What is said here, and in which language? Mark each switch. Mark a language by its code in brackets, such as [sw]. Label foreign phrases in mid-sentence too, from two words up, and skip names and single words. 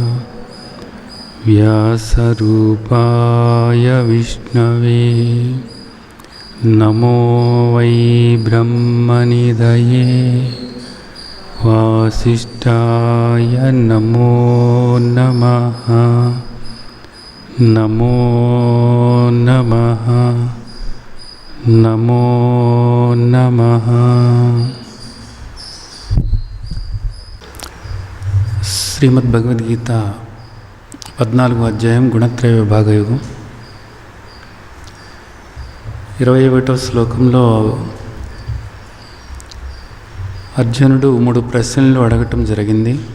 [sa] व्यासरूपाय विष्णवे नमो वै ब्रह्मनिधये वासिष्ठाय नमो नमः नमो नमः नमो नमः। [te] శ్రీమద్ భగవద్గీత 14వ అధ్యాయం గుణత్రయ విభాగయోగం 21వ శ్లోకంలో అర్జునుడు 3 ప్రశ్నలు అడగటం జరిగింది.